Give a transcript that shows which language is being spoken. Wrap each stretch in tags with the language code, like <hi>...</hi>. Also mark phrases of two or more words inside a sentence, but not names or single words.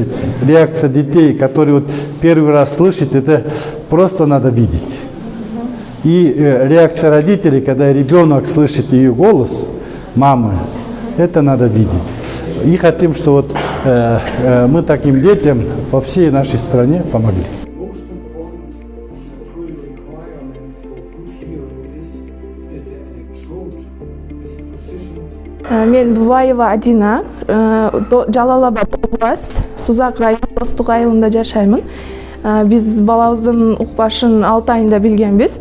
<ru>Реакция детей, которые первый раз слышат, это просто надо видеть. И реакция родителей, когда ребенок слышит ее голос, мамы, это надо видеть. И хотим, что мы таким детям по всей нашей стране помогли.</ru> <ky>Мен Булаева Адина, Жалалабад область, Сузак району Достук айылында жашаймын. Биз балабыздын укпашын 6 айында билгенбиз.</ky>